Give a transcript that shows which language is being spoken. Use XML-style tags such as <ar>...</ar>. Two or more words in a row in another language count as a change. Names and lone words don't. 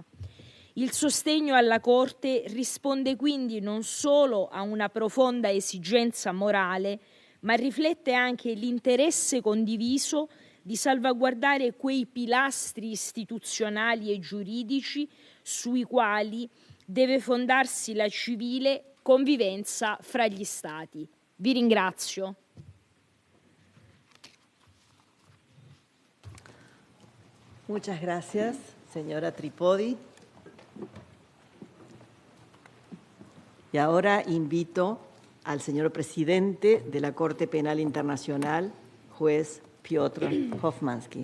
<it>Il sostegno alla Corte risponde quindi non solo a una profonda esigenza morale, ma riflette anche l'interesse condiviso di salvaguardare quei pilastri istituzionali e giuridici sui quali deve fondarsi la civile convivenza fra gli Stati. Vi ringrazio.</it> <es>Muchas gracias, señora Tripodi. Y ahora invito al señor presidente de la Corte Penal Internacional, juez Piotr Hofmansky.</es>